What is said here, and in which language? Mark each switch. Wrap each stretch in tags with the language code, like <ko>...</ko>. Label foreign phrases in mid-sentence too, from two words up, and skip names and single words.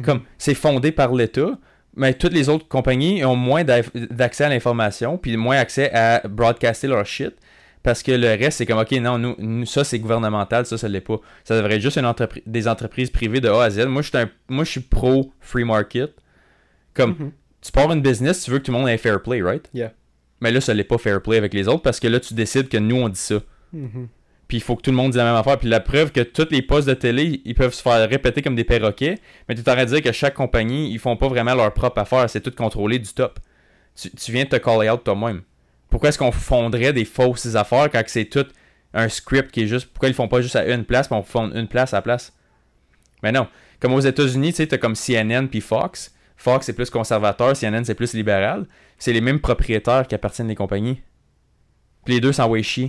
<fr>Comme, c'est fondé par l'État... Mais toutes les autres compagnies ont moins d'accès à l'information, puis moins accès à broadcaster leur shit, parce que le reste, c'est comme, OK, non, nous ça, c'est gouvernemental, ça l'est pas. Ça devrait être juste des entreprises privées de A à Z. Moi, je suis pro</fr> <en>free market.</en> <fr>Comme, tu pars une business, tu veux que tout le monde ait</fr> <en>fair play, right?</en> <fr>Yeah. Mais là, ça l'est pas</fr> <en>fair play</en> <fr>avec les autres parce que là, tu décides que nous, on dit ça. Puis il faut que tout le monde dise la même affaire. Puis la preuve que tous les postes de télé, ils peuvent se faire répéter comme des perroquets. Mais tu t'arrêtes de dire que chaque compagnie, ils font pas vraiment leur propre affaire. C'est tout contrôlé du top. Tu viens de te</fr> <en>call out</en> <fr>toi-même. Pourquoi est-ce qu'on fondrait des fausses affaires quand c'est tout un script qui est juste... Pourquoi ils font pas juste à une place, mais on fonde une place à la place? Mais non. Comme aux États-Unis, tu sais, t'as comme CNN puis Fox. Fox, c'est plus conservateur. CNN, c'est plus libéral. C'est les mêmes propriétaires qui appartiennent des compagnies. Puis les deux s'envoient chier.</fr>